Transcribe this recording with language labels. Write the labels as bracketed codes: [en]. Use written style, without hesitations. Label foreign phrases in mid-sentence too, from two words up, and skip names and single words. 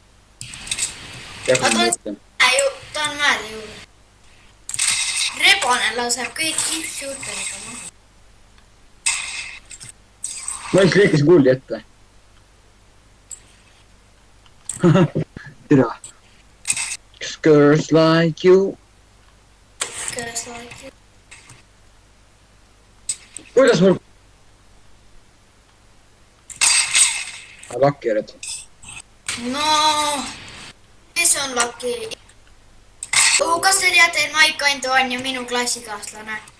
[et] Ta on mäele juurde. Rebane laseb kõik hip-shooteriga maha. Ma ainult liikasin kulli ette. Tere. [en] Girls like you. Girls like you. [et] Kuidas mul... Lakki oled. No, kes on Laki? Kas te teate, et Mike Kandu on ju minu klassikaaslane?